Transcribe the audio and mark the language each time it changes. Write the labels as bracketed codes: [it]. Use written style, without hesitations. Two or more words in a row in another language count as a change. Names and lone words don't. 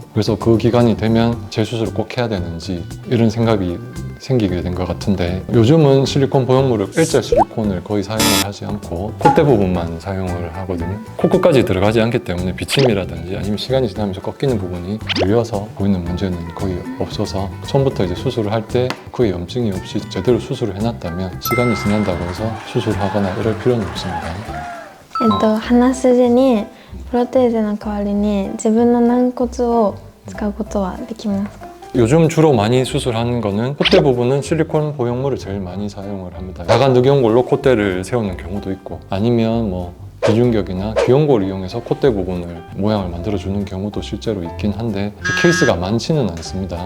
[ko] 그래서 그 기간이 되면 재수술을 꼭 해야 되는지 이런 생각이 생기게 된 것 같은데, 요즘은 실리콘 보형물을 L자 실리콘을 거의 사용을 하지 않고 콧대 부분만 사용을 하거든요. 코끝까지 들어가지 않기 때문에 비침이라든지 아니면 시간이 지나면서 꺾이는 부분이 들려서 보이는 문제는 거의 없어서, 처음부터 이제 수술을 할 때 그에 염증이 없이 제대로 수술을 해놨다면 시간이 지난다고 해서 수술하거나 이럴 필요는 없습니다. [ja] 鼻筋にプロテーゼの代わりに自分の軟骨を使うことはできますか？ [ko] 요즘 주로 많이 수술하는 거는 콧대 부분은 실리콘 보형물을 제일 많이 사용을 합니다. 자가누경골로 콧대를 세우는 경우도 있고, 아니면 뭐 비중격이나 귀연골을 이용해서 콧대 부분을 모양을 만들어주는 경우도 실제로 있긴 한데 케이스가 많지는 않습니다.